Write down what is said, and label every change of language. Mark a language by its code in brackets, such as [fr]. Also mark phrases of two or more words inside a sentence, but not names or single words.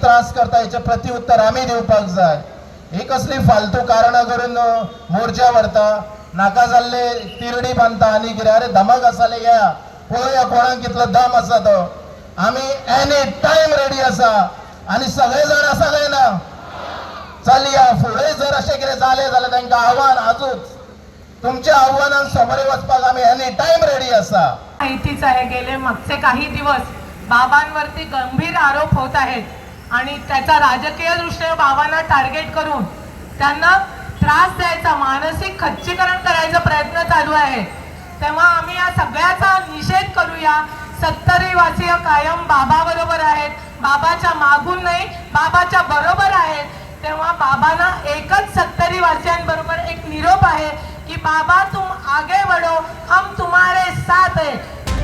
[kok] त्रास करता हेचे प्रत्युत्तर आमी दिवपाक जाय ही कसली फालतू कारणां करून मोर्चा व्हरता नाका जाल्ले तिरडी बांदता आनी कितें अरे धमक आसले घ्या पळोवया कोणाक कितलो दम आसा तो आमी [en] any time ready [kok] आसा आनी सगळे जाण आसा काय ना चलया फुडें जर अशें कितें जालें जाल्यार तांकां आव्हान आजूच तुमच्या आव्हानान समोर वचपाक आमी [en] any time ready [kok] आसा [mr] माहितीच आहे गेले मागचे काही दिवस बाबांवरती गंभीर आरोप होत आहेत आणि त्याचा राजकीय दृष्ट्या बाबांना टार्गेट करून त्यांना त्रास द्यायचा मानसिक खच्चीकरण करायचा प्रयत्न चालू आहे तेव्हा आम्ही या सगळ्याचा निषेध करूया सत्तरी वासीय कायम बाबा बरोबर आहेत बाबाच्या मागून नाही बाबाच्या बरोबर आहेत तेव्हा बाबांना एकच सत्तरी वासियांबरोबर एक निरोप आहे कि बाबा [hi] तुम आगे बढ़ो हम तुम्हारे साथ है